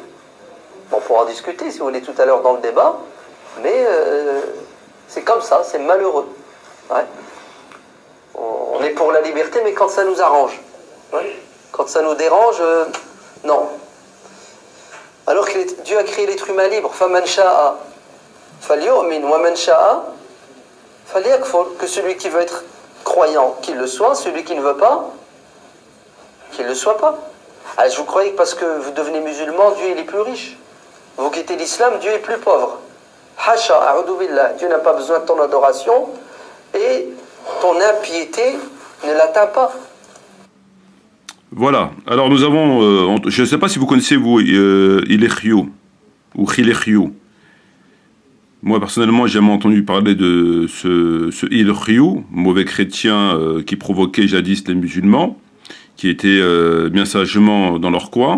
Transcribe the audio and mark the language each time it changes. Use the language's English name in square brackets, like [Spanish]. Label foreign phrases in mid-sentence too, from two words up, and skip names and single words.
[French] On pourra en discuter si vous voulez tout à l'heure dans le débat, mais c'est comme ça, c'est malheureux. Ouais. On est pour la liberté, mais quand ça nous arrange. Ouais. Quand ça nous dérange, non. Alors que Dieu a créé l'être humain libre, [Arabic] فمن شاء فليؤمن ومن شاء فليكفر, [French] que celui qui veut être croyant, qu'il le soit, celui qui ne veut pas, qu'il ne le soit pas. Alors, je vous croyais que parce que vous devenez musulman, Dieu il est plus riche. Vous quittez l'islam, Dieu est plus pauvre. [Arabic] حاشا أعوذ بالله, [French] Dieu n'a pas besoin de ton adoration et ton impiété ne l'atteint pas. Voilà, alors nous avons, je ne sais pas si vous connaissez vous Ilekhio ou Khilekhio. Moi personnellement j'ai jamais entendu parler de ce Ilekhio, mauvais chrétien qui provoquait jadis les musulmans, qui étaient bien sagement dans leur coin.